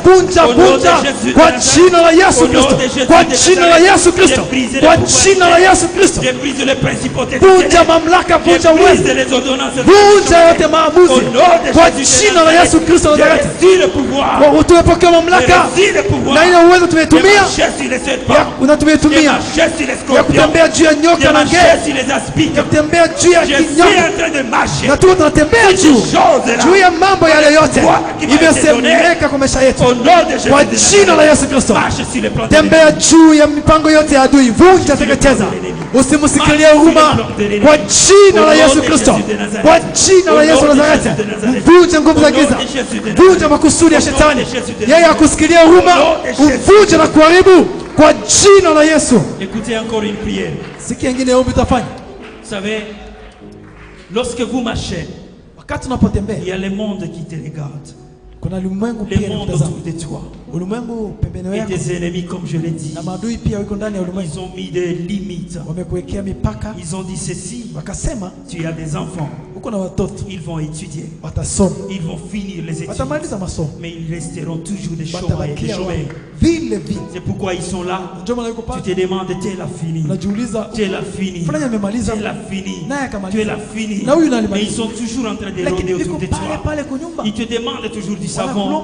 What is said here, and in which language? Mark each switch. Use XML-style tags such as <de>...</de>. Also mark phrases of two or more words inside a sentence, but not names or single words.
<fr>Au nom de Jésus de Nazareth. Je brise les principautés. Je brise les ordonnances. Au nom de Jésus de Nazareth. Je reçu le pouvoir. Je reçu le pouvoir. Je marche sur les serpents.</fr> <sw>Ya kutembea juu ya nyoka na ngee, ya kutembea juu ya kinyonga, na tunatembea juu ya mambo yale yote imesemeka kwa maisha yetu kwa jina la Yesu Kristo. Tembea juu ya mipango yote ya adui, vunja, teketeza, usimsikilie huruma kwa jina la Yesu Kristo, kwa jina la Yesu Nazareti. Vunja nguvu za giza, vunja makusudi ya shetani, yeye akusikilie huruma, uvunje na kuharibu kwa jina la Yesu.</sw> <fr>Écoutez encore une prière.</fr> <sw>Sikia ingine ombi utafanya.</sw> <fr>Vous savez, lorsque vous marchez,</fr> <sw>wakati unapotembea,</sw> <fr>il y a le monde qui te regarde.</fr> <sw>Kuna ulimwengu pia unatazama</sw> <fr>de toi.</fr> <sw>Ulimwengu pembeni yako.</sw> <fr>Et tes ennemis, comme je l'ai dit,</fr> <sw>na maadui pia wako ndani ya ulimwengu.</sw> <fr>Ils ont mis des limites.</fr> <sw>Wamekuwekea mipaka.</sw> <fr>Ils ont dit ceci.</fr> <sw>Wakasema,</sw> <fr>tu as des enfants.</fr> <sw>Uko na watoto.</sw> <fr>Ils vont étudier.</fr> <sw>Watasoma.</sw> <fr>Ils vont finir les études.</fr> <sw>Watamaliza masomo.</sw> <fr>Mais ils resteront toujours des chômeurs. C'est pourquoi ils sont là. Tu te demandes, tu l'as fini. Tu l'as fini. Tu l'as fini. Tu l'as fini. Mais ils sont toujours en train de rôder autour de toi. Ils te demandent toujours du savon.</fr>